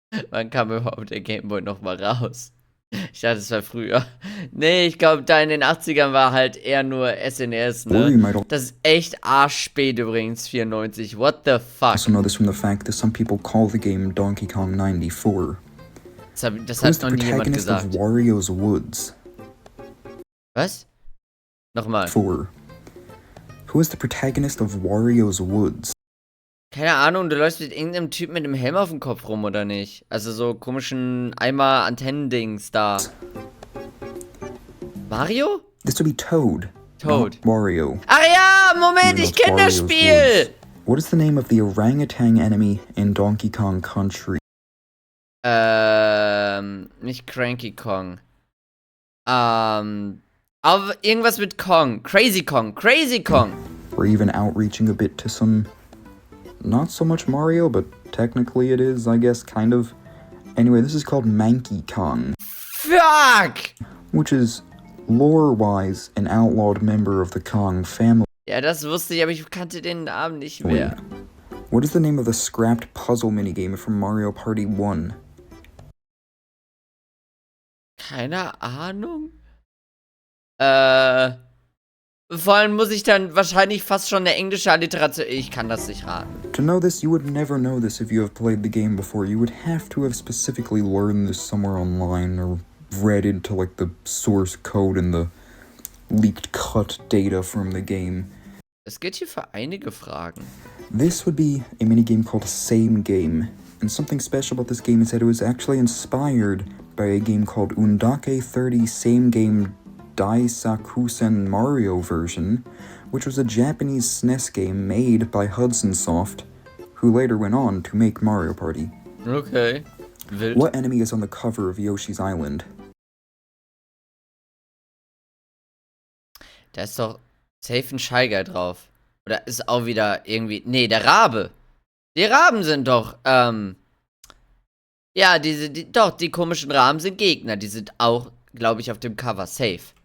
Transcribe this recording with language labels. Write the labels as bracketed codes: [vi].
[de] Wann kam überhaupt der Gameboy nochmal raus? Ich dachte, es war früher. Nee, ich glaube, da in den 80ern war halt eher nur SNS, ne? Das ist echt arschspät übrigens, 94. [en] What the fuck? Also know this from the fact that some people call the game Donkey Kong 94. [de] Das hat noch nie jemand gesagt. [en] Of Wario's Woods? [de] Was? Nochmal. 4. [en] Who is the protagonist of Wario's Woods? [de] Keine Ahnung, du läufst mit irgendeinem Typ mit einem Helm auf dem Kopf rum, oder nicht? Also so komischen Eimer-Antennendings da. Mario? [en] This would be Toad. Toad. Wario. [de] Ach ja, Moment, ich kenne das Spiel! [en] What is the name of the orangutan enemy in Donkey Kong Country? [de] Nicht Cranky Kong. Aber irgendwas mit Kong. Crazy Kong. Crazy Kong. [en] We're even outreaching a bit to some... Not so much Mario, but technically it is, I guess, kind of. Anyway, this is called Manky Kong. Fuck! Which is, lore-wise, an outlawed member of the Kong family. [de] Ja, das wusste ich, aber ich kannte den Namen nicht mehr. [en] What is the name of the scrapped puzzle minigame from Mario Party 1? [de] Keine Ahnung. Vor allem muss ich dann wahrscheinlich fast schon eine englische Alliteration... Ich kann das nicht raten. [en] To know this, you would never know this if you have played the game before. You would have to have specifically learned this somewhere online or read into like the source code and the leaked cut data from the game. [de] Es geht hier für einige Fragen. [en] This would be a minigame called Same Game. And something special about this game is that it was actually inspired by a game called Undake 30 Same Game Daisakusen Mario version, which was a Japanese SNES game made by Hudson Soft, who later went on to make Mario Party. Okay. Wild. What enemy is on the cover of Yoshi's Island? [de] Da ist doch safe ein Shy Guy drauf. Oder ist auch wieder irgendwie... Nee, der Rabe. Die Raben sind doch, ja, die komischen Raben sind Gegner. Die sind auch, glaube ich, auf dem Cover. Safe.